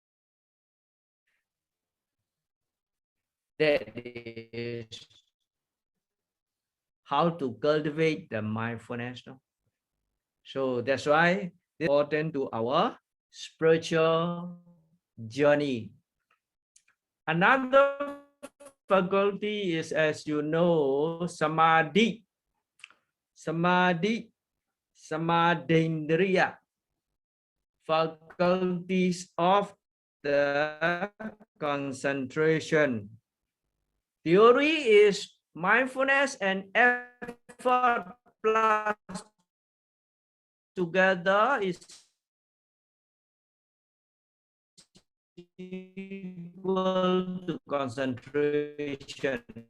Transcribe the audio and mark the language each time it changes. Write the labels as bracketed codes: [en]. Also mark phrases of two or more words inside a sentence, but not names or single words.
[en] That is how to cultivate the mindfulness. No? So that's why it's important to our spiritual journey. Another faculty is, as you know, samadhi. [pi] Samadhi, samadhendriya. [en] Faculties of the concentration. Theory is mindfulness and effort plus together is equal to concentration.